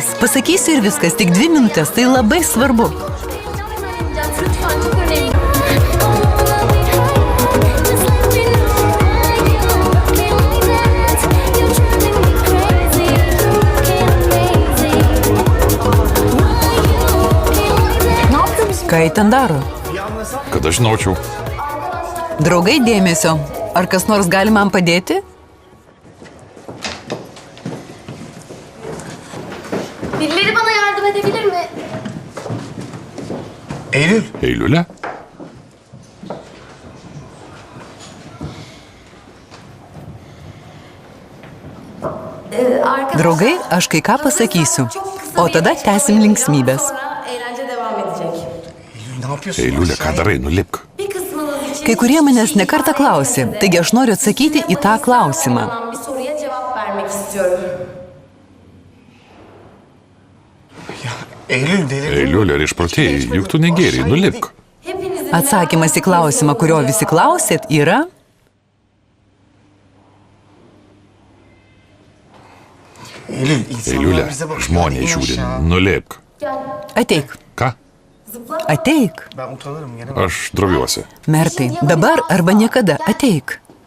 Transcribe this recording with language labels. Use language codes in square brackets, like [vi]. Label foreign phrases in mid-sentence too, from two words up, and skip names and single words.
[lt] Pasakysiu ir viskas, tik 2 minutės, tai labai svarbu. [tr] Lütfen, çok önemli. [lt] Ką ji ten daro? Kad aš žinočiau. Draugai, dėmesio. Ar kas nors gali man padėti? [tr] Birileri bana yardım edebilir mi? Eylül. [lt] Eiliulė? Draugai, aš kai ką pasakysiu. O tada tęsim linksmybės. [tr] Eğlence devam edecek. Eylül ne yapıyorsun? [lt] Eiliulė, ką darai, nulipk. [tr] Bir kısmınız için [lt] Kai kurie manęs nekartą klausė, taigi aš noriu atsakyti į tą klausimą. [tr] bir soruya cevap vermek istiyorum. Eylül delirdin mi? [lt] Eiliulė, ar išprotėjai, juk tu negėriai, nulipk. [tr] Hepinizin [lt] Atsakymas į klausimą, kurio visi klausėt, yra... [tr] Eylül, insanlar [lt] Eiliulė, [tr] bize bakıyor. [lt] žmonės [tr] İn [lt] žiūri, [tr] aşağı. [lt] nulipk. Ateik, Ką? Ateik. [tr] Ben utanırım gelemem. [lt] Aš droviuosi. Mertai, dabar arba niekada. Ateik.